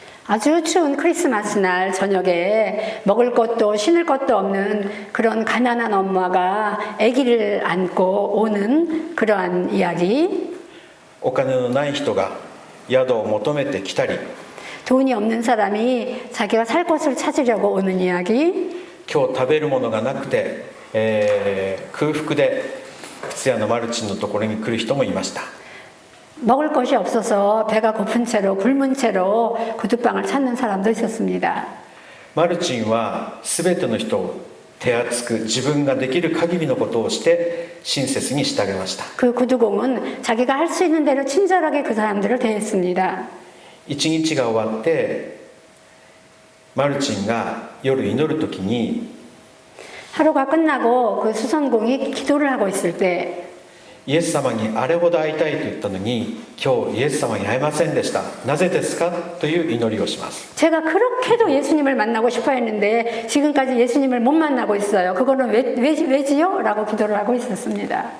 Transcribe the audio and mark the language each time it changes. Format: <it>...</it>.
<ko>아주 추운 크리스마스 날 저녁에 먹을 것도 신을 것도 없는 그런 가난한 엄마가 아기를 안고 오는 그러한 이야기.</ko> <ja>お金のない人が宿を求めて来たり</ja> <ko>돈이 없는 사람이 자기가 살 곳을 찾으려고 오는 이야기.</ko> <ja>今日食べるものがなくて、空腹で靴屋のマルチンのところに来る人もいました。</ja> <ko>먹을 것이 없어서 배가 고픈 채로 굶은 채로 구두방을 찾는 사람도 있었습니다.</ko> <ja>マルチンは全ての人を手厚く自分ができる限りのことをして親切に従いました。</ja> <ko>그 구두공은 자기가 할 수 있는 대로 친절하게 그 사람들을 대했습니다.</ko> <ja>一日が終わってマルチンが夜祈る時に</ja> <ko>하루가 끝나고 그 수선공이 기도를 하고 있을 때</ko> <ja>イエス様にあれほど会いたいと言ったのに今日イエス様に会えませんでした。なぜですかという祈りをします。</ja> <ko>제가 그렇게도 예수님을 만나고 싶어 했는데 지금까지 예수님을 못 만나고 있어요. 그거는 왜지요? 라고 기도를 하고 있었습니다.</ko>